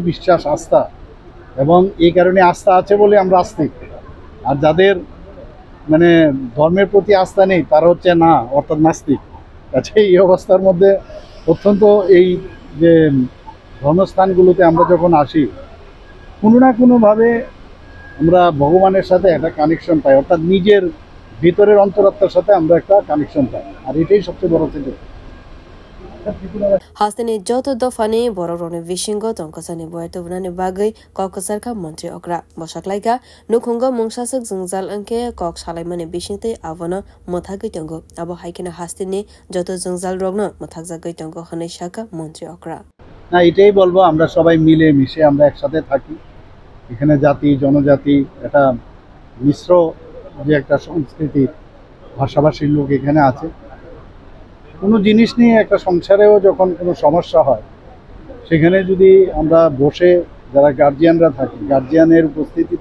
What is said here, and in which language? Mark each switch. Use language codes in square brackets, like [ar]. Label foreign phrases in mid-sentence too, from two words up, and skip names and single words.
[bn] বিশ্বাস আস্থা এবং এই কারণে আস্থা আছে বলে আমরা আস্তিক আর যাদের মানে ধর্মের প্রতি আস্থা নেই তারা হচ্ছে না অর্থাৎ নাস্তিক আচ্ছা এই অবস্থার মধ্যে অত্যন্ত এই যে ধর্মস্থানগুলোতে আমরা যখন আসি কোনো না কোনোভাবে আমরা ভগবানের সাথে একটা কানেকশন পাই অর্থাৎ নিজের ভিতরের অন্তরাত্মার সাথে আমরা একটা কানেকশন পাই আর এটাই সবচেয়ে বড় থেকে [trp] Hastani Joto Dofani Bororone Vishingo Tonkasani Boetovnani Bagai Kokasarka Montri Okra Boshaklaika Nukunga Mungsasak Zungzal Anke Kok Shalimani Bishinte Avana Mothagaitongo Abo Haikina Hastini Joto Zungzal Rogno Mothagzagaitongo Haneshaka Montri Okra [bn] না এটাই বলবো আমরা সবাই মিলে মিশে আমরা একসাথে থাকি এখানে জাতি জনজাতি এটা মিশ্র যে একটা সংস্কৃতি ভাষাভাষীর লোক এখানে আছে কোনো জিনিস নিয়ে একটা সংসারেও যখন কোনো সমস্যা হয় সেখানে যদি আমরা বসে যারা গার্জিয়ানরা থাকি গার্জিয়ানের উপস্থিতিতে